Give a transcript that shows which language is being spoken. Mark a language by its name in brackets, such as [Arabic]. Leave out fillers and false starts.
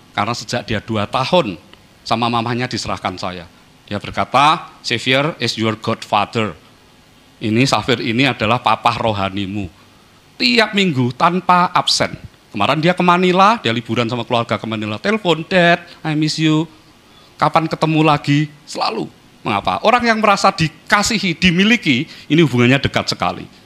[Indonesian] Karena sejak dia 2 tahun, sama mamanya diserahkan saya. Dia berkata, [English] "Xavier is your godfather." [Indonesian] Ini Xavier ini adalah papa rohanimu. Tiap minggu tanpa absen. Kemarin dia ke Manila, dia liburan sama keluarga ke Manila. Telepon, [English] "Dad, I miss you. [Indonesian] Kapan ketemu lagi?" Selalu. Mengapa? Orang yang merasa dikasihi, dimiliki, ini hubungannya dekat sekali.